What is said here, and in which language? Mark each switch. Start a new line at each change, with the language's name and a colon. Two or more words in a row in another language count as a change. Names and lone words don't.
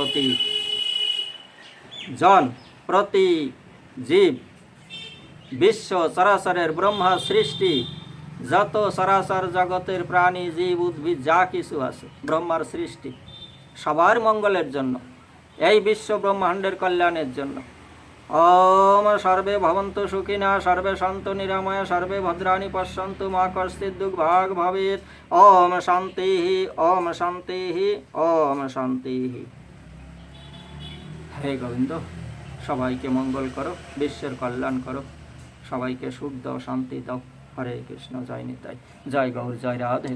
Bangla: প্রতি জীব, বিশ্ব চরাচরের ব্রহ্মা সৃষ্টি, যত চরাচর জগতের প্রাণী, জীব, উদ্ভিদ যা কিছু আছে, ব্রহ্মার সৃষ্টি, সবার মঙ্গলের জন্য, এই বিশ্ব ব্রহ্মাণ্ডের কল্যাণের জন্য।
Sanskrit: ওম সর্বে ভবন্তু সুখিনা, সর্বে সন্তু নিরাময়া, সর্বে ভদ্রাণি পশ্যন্তু, মা কশ্চিৎ দুর্ভাগ ভবেৎ। ওম শান্তি, ওম শান্তি, ওম শান্তি।
Bangla: হে গোবিন্দ, সবাইকে মঙ্গল করো, বিশ্বের কল্যাণ করো, সবাইকে সুখ দাও, শান্তি দাও। হরে কৃষ্ণ, জয় নিতাই, জয় গৌর, জয় রাধে।